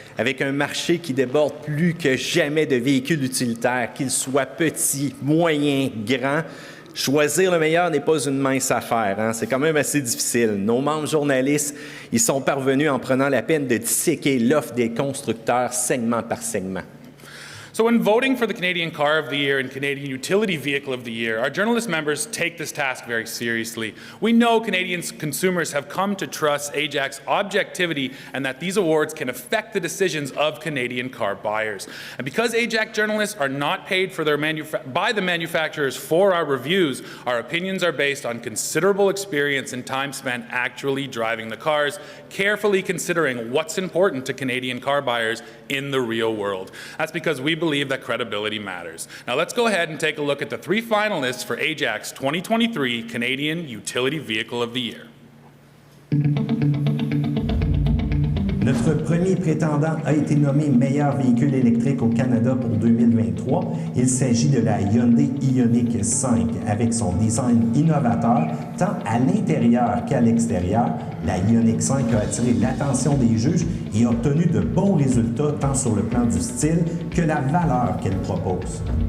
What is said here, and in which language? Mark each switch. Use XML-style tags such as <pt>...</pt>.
<fr>Avec un marché qui déborde plus que jamais de véhicules utilitaires, qu'ils soient petits, moyens, grands, choisir le meilleur n'est pas une mince affaire, hein? C'est quand même assez difficile. Nos membres journalistes, ils sont parvenus en prenant la peine de disséquer l'offre des constructeurs segment par segment.</fr> <en>So when voting for the Canadian Car of the Year and Canadian Utility Vehicle of the Year, our journalist members take this task very seriously. We know Canadian consumers have come to trust AJAC's objectivity and that these awards can affect the decisions of Canadian car buyers. And because AJAC journalists are not paid for by the manufacturers for our reviews, our opinions are based on considerable experience and time spent actually driving the cars, carefully considering what's important to Canadian car buyers in the real world. That's because we believe that credibility matters. Now let's go ahead and take a look at the 3 finalists for AJAC's 2023 Canadian Utility Vehicle of the Year.</en> <fr>Notre premier prétendant a été nommé meilleur véhicule électrique au Canada pour 2023. Il s'agit de la Hyundai Ioniq 5. Avec son design innovateur, tant à l'intérieur qu'à l'extérieur, la Ioniq 5 a attiré l'attention des juges et a obtenu de bons résultats tant sur le plan du style que la valeur qu'elle propose.</fr>